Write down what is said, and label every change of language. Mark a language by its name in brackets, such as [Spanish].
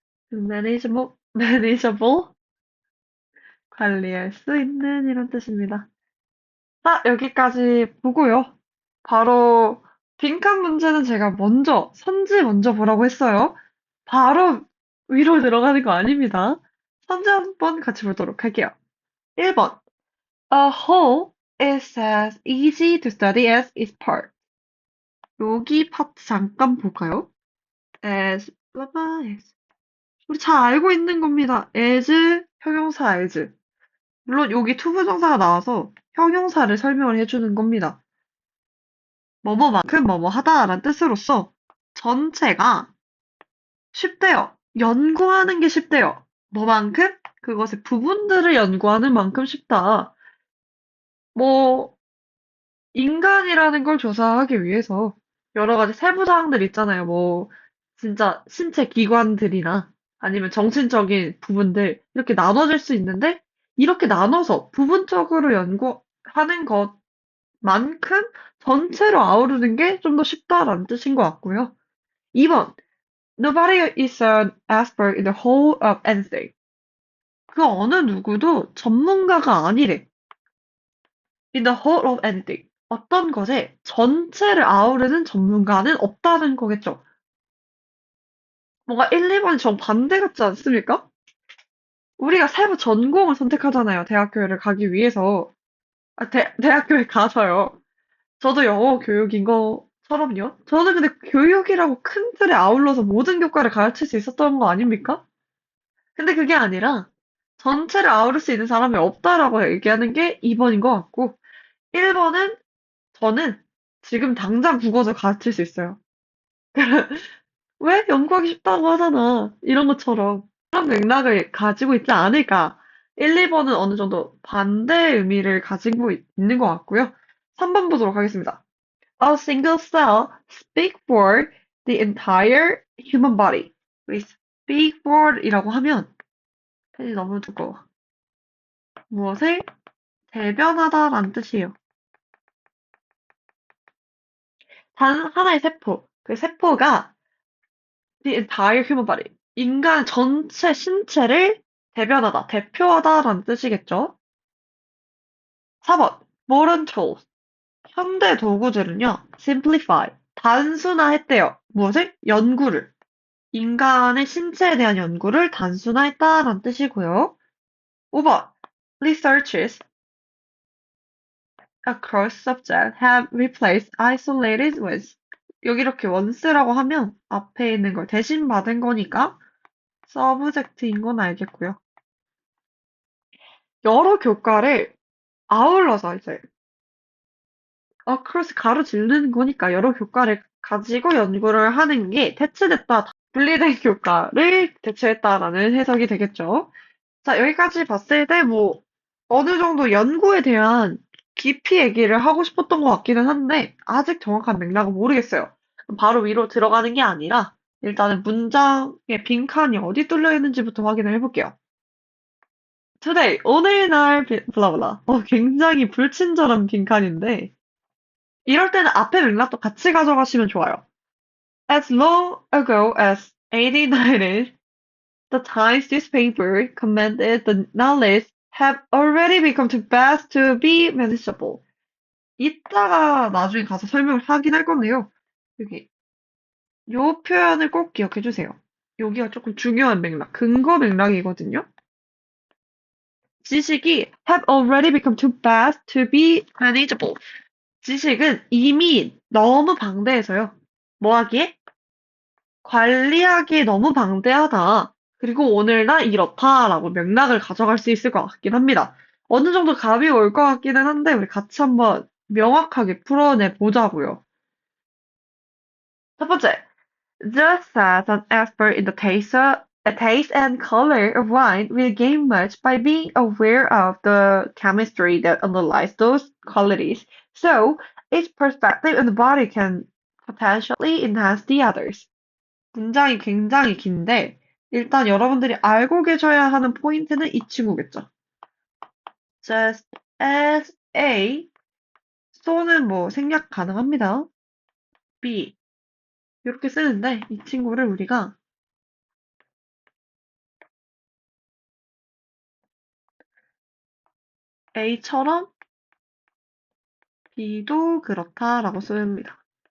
[English] manageable, manageable, [Korean] 관리할 수 있는 이런 뜻입니다. 자, 여기까지 보고요. 바로 빈칸 문제는 제가 선지 먼저 보라고 했어요. 바로 위로 들어가는 거 아닙니다. 선지 한번 같이 보도록 할게요. 1번. [English] A whole is as easy to study as its part. [Korean] 여기 파트 잠깐 볼까요? as, 봐봐, as. 우리 잘 알고 있는 겁니다. as, 형용사 as. 물론 여기 투부정사가 나와서 형용사를 설명을 해주는 겁니다. 뭐뭐만큼 뭐뭐하다라는 뜻으로서 전체가 쉽대요. 연구하는 게 쉽대요. 뭐만큼? 그것의 부분들을 연구하는 만큼 쉽다. 뭐, 인간이라는 걸 조사하기 위해서 여러 가지 세부사항들 있잖아요. 뭐, 진짜 신체 기관들이나 아니면 정신적인 부분들 이렇게 나눠질 수 있는데 이렇게 나눠서 부분적으로 연구하는 것만큼 전체로 아우르는 게 좀 더 쉽다라는 뜻인 것 같고요. 2번. [English] Nobody is an expert in the whole of anything. [Korean] 그 어느 누구도 전문가가 아니래. [English] In the whole of anything. [Korean] 어떤 것에 전체를 아우르는 전문가는 없다는 거겠죠. 뭔가 1, 2번이 정반대 같지 않습니까? 우리가 세부 전공을 선택하잖아요. 대학교를 가기 위해서. 대학교에 가서요. 저도 영어 교육인 것처럼요. 저는 근데 교육이라고 큰 틀에 아울러서 모든 교과를 가르칠 수 있었던 거 아닙니까? 근데 그게 아니라 전체를 아우를 수 있는 사람이 없다라고 얘기하는 게 2번인 것 같고, 1번은 저는 지금 당장 국어도 가르칠 수 있어요. 왜? 연구하기 쉽다고 하잖아. 이런 것처럼. 그런 맥락을 가지고 있지 않을까. 1, 2번은 어느 정도 반대의 의미를 가지고 있는 것 같고요. 3번 보도록 하겠습니다. [English] A single cell speak for the entire human body. [Korean] 이 speak for이라고 하면 펜이 너무 두꺼워. 무엇을 대변하다라는 뜻이에요. 단 하나의 세포. 그 세포가 [English] the entire human body. [Korean] 인간 전체 신체를 대변하다, 대표하다라는 뜻이겠죠. [English] 4번. modern tools. [Korean] 현대 도구들은요, simplify. 단순화했대요. 무엇을? 연구를. 인간의 신체에 대한 연구를 단순화했다라는 뜻이고요. 5번. [English] researches across subjects have replaced isolated ones. [Korean] 여기 이렇게 원스라고 하면 앞에 있는 걸 대신 받은 거니까 서브젝트인 건 알겠고요. 여러 교과를 아울러서 이제 across 가로지르는 거니까 여러 교과를 가지고 연구를 하는 게 대체됐다, 분리된 교과를 대체했다라는 해석이 되겠죠. 자, 여기까지 봤을 때 뭐 어느 정도 연구에 대한 깊이 얘기를 하고 싶었던 것 같기는 한데 아직 정확한 맥락은 모르겠어요. 바로 위로 들어가는 게 아니라 일단은 문장의 빈칸이 어디 뚫려 있는지부터 확인을 해볼게요. Today, 오늘날 블라블라. 굉장히 불친절한 빈칸인데 이럴 때는 앞에 맥락도 같이 가져가시면 좋아요. [English] As long ago as 1890, the Times newspaper commented the knowledge have already become too vast to be manageable. [Korean] 이따가 나중에 가서 설명을 하긴 할 건데요. 여기 요 표현을 꼭 기억해 주세요. 여기가 조금 중요한 맥락, 근거 맥락이거든요. 지식이 [English] have already become too vast to be manageable. [Korean] 지식은 이미 너무 방대해서요. 뭐 하기에? 관리하기 너무 방대하다. 그리고 오늘날 이렇다라고 맥락을 가져갈 수 있을 것 같긴 합니다. 어느 정도 감이 올 것 같기는 한데 우리 같이 한번 명확하게 풀어내 보자고요. 첫 번째, [English] just as an expert in the taste and color of wine will gain much by being aware of the chemistry that underlies those qualities, so each perspective in the body can potentially enhance the others. [Korean] 문장이 굉장히 긴데, 일단 여러분들이 알고 계셔야 하는 포인트는 이 친구겠죠. [English] Just as A, so는 [Korean] 뭐 생략 가능합니다. B, 이렇게 쓰는데, 이 친구를 우리가 A처럼 B도 그렇다라고 씁니다.